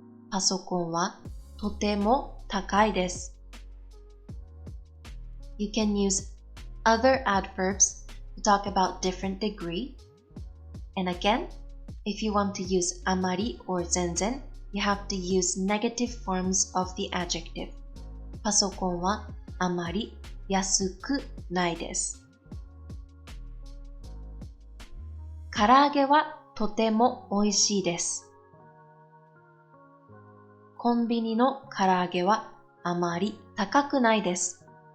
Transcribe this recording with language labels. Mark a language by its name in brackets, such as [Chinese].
[Japanese] パソコンはとても高いです。 [English] You can use other adverbs to talk about different degree. And again, if you want to use あまり or 全然, you have to use negative forms of the adjective. [Japanese] パソコンはあまり安くないです。唐揚げはとても美味しいです。コンビニの唐揚げはあまり高くないです。